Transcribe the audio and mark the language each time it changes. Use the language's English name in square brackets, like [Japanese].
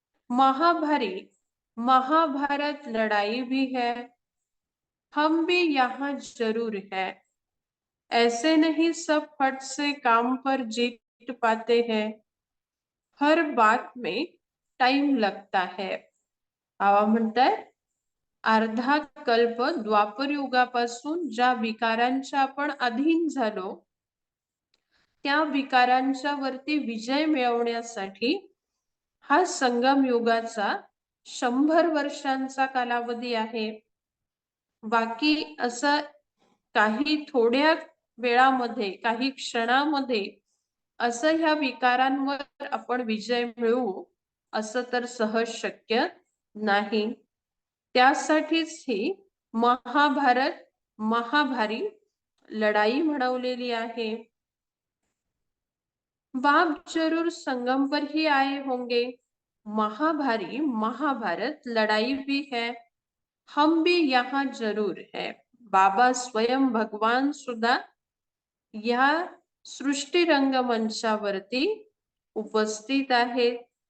[Hindi] महाभारी महाभारत लड़ाई भी है, हम भी यहाँ जरूर है। ऐसे नहीं सब फट से काम पर जीत पाते हैं, हर बात में टाइम लगता है। [Marathi] बाबा म्हणतात अर्धा कल्प द्वापर युगापासून ज्या विकारांच्या आपण अधीन झालो त्या विकारांच्या वरती विजय मिळवण्यासाठी हा संगम युगाचा 100 वर्षांचा कालावधी आहे। बाकी असं काही थोड्या वेळामध्ये, काही क्षणामध्ये असं ह्या विकारांवर आपण विजय मिळवू असं तर सहज शक्य नाही। त्यासाठीच ही महाभारत महाभारी लढाई म्हणवलेली आहे। [Hindi] बाप जरूर संगम पर ही आए होंगे। महाभारी महाभारत लड़ाई भी है, हम भी यहाँ जरूर है। [Marathi] बाबा स्वयं भगवान सुद्धा या सृष्टी रंगमंचावरती उपस्थित आहेत।